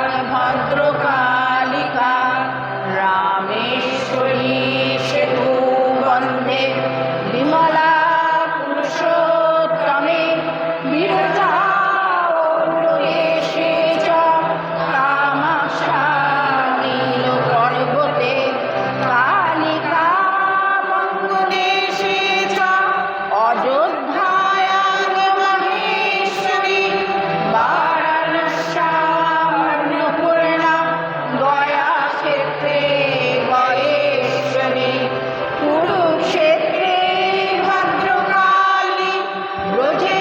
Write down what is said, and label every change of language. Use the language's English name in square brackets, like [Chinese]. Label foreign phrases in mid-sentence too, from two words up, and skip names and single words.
[Sanskrit] ভদ্রকালিকা রামেশ্বরী সেতু বন্দে বিমলা পুরুষোত্তমে বিরজা অন্যদেশে চ কামাক্ষা নীলপর্বতে কালিকা বঙ্গদেশে চ অযোধ্যায়াং মহেশ্বরী বারাণস্যাম অন্নপূর্ণা গয়াক্ষেত্রে গয়েশ্বরী কুরুক্ষেত্রে ভদ্রকালী ব্রজে